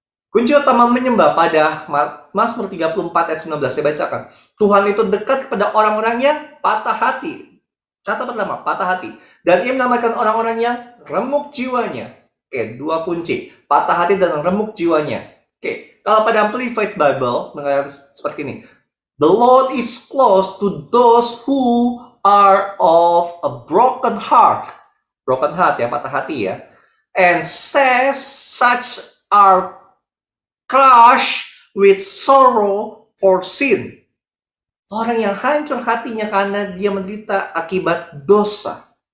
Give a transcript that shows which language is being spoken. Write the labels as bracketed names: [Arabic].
[Indonesian] Kunci utama menyembah pada Mazmur 34 ayat 19 saya bacakan. Tuhan itu dekat kepada orang-orang yang patah hati. Kata pertama, patah hati. Dan ia menamakan orang-orang yang remuk jiwanya. Oke, 2 kunci. Patah hati dan remuk jiwanya. Oke, kalau pada Amplified Bible mengatakan seperti ini. [English] The Lord is close to those who are of a broken heart. Broken heart ya, [Indonesian] patah hati ya. [English] And saves such are crushed with sorrow for sin. [Indonesian] Orang yang hancur hatinya karena dia menderita akibat dosa.